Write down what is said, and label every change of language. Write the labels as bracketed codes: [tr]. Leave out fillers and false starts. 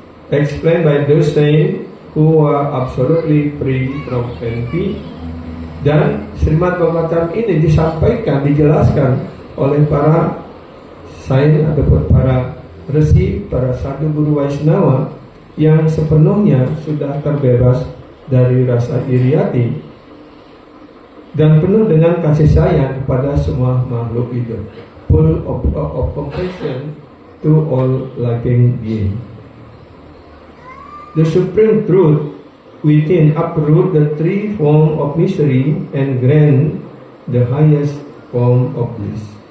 [en] Explained by those saints who are absolutely free from envy. [id] Dan Srimad Bhagavatam ini disampaikan, dijelaskan oleh para sains ataupun para resi, para sadhu guru Vaishnava yang sepenuhnya sudah terbebas dari rasa iri hati dan penuh dengan kasih sayang kepada semua makhluk hidup, [en] full of compassion to all living beings. The supreme truth within uproot the three forms of misery and grant the highest form of bliss.